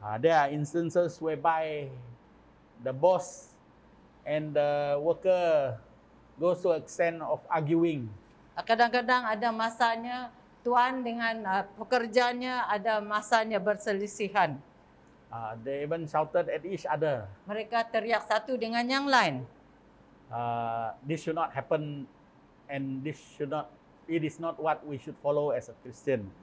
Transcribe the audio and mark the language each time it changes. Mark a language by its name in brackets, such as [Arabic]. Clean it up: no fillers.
[English] There are instances whereby the boss and the worker goes to extent of arguing. [Malay] Kadang-kadang ada masanya tuan dengan pekerjanya, ada masanya berselisihan. [English] They even shouted at each other. [Malay] Mereka teriak satu dengan yang lain. [English] This should not happen, and it is not what we should follow as a Christian.